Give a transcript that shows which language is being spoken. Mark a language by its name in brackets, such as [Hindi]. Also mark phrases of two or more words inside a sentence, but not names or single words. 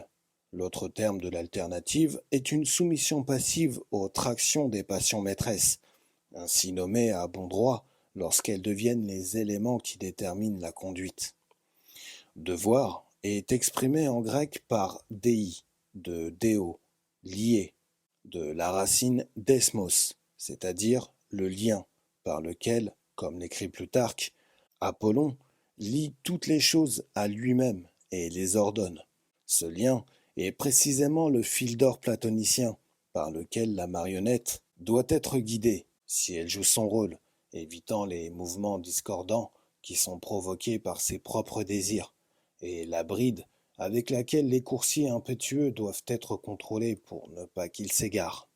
[French] L'autre terme de l'alternative est une soumission passive aux tractions des passions maîtresses, ainsi nommées à bon droit lorsqu'elles deviennent les éléments qui déterminent la conduite. Devoir est exprimé en grec par dei, de deo, lié, de la racine desmos, c'est-à-dire le lien, par lequel, comme l'écrit Plutarque, Apollon lie toutes les choses à lui-même et les ordonne. Ce lien est précisément le fil d'or platonicien, par lequel la marionnette doit être guidée si elle joue son rôle, évitant les mouvements discordants qui sont provoqués par ses propres désirs, et la bride avec laquelle les coursiers impétueux doivent être contrôlés pour ne pas qu'ils s'égarent.